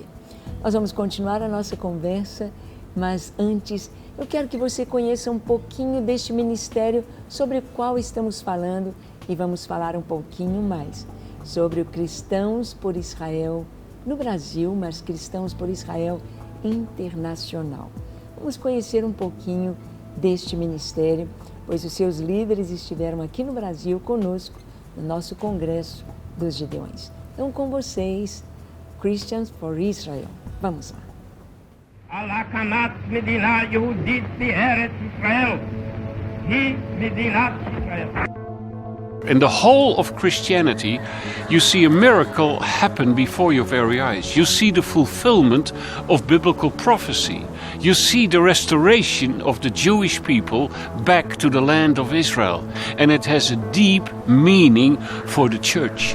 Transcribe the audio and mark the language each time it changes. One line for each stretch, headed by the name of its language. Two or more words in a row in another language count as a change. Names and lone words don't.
Portuguese: Nós vamos continuar a nossa conversa, mas antes eu quero que você conheça um pouquinho deste ministério sobre o qual estamos falando e vamos falar um pouquinho mais sobre o Cristãos por Israel no Brasil, mas Cristãos por Israel internacional. Vamos conhecer um pouquinho deste ministério, pois os seus líderes estiveram aqui no Brasil conosco no nosso Congresso dos Gideões. Então, com vocês, Christians for Israel. Vamos lá.
Hebrew: על הקמת מדינה יהודית בארץ ישראל היא מדינת ישראל.
English: In the whole of Christianity, you see a miracle happen before your very eyes. You see the fulfillment of biblical prophecy. You see the restoration of the Jewish people back to the land of Israel. And it has a deep meaning for the church.